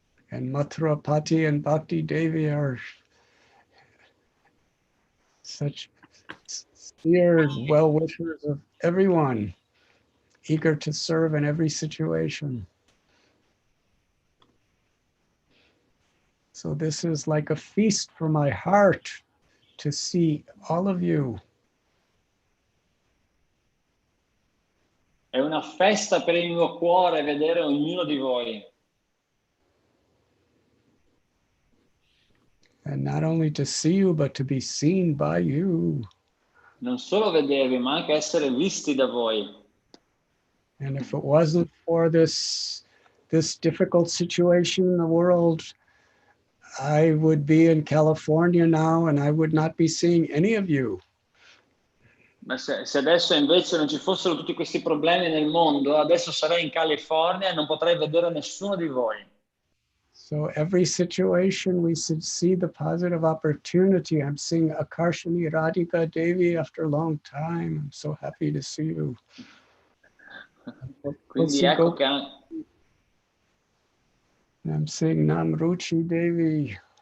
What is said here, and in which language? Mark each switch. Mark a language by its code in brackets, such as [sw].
[en] And Mathurapati and Bhakti Devi are such sincere well-wishers of everyone, eager to serve in every situation. So this is like a feast for my heart to see all of you. [it] È una festa per il mio cuore vedere ognuno di voi. [en] And not only to see you, but to be seen by you. [it] Non solo vedervi, ma anche essere visti da voi. [en] And if it wasn't for this difficult situation in the world, I would be in California now and I would not be seeing any of you. [it] Ma se adesso invece non ci fossero tutti questi problemi nel mondo, adesso sarei in California e non potrei vedere nessuno di voi. [en] So every situation we should see the positive opportunity. I'm seeing Akarshani Radhika Devi after a long time. I'm so happy to see you. [it] Quindi ecco che [en] I'm seeing Namruchi Devi.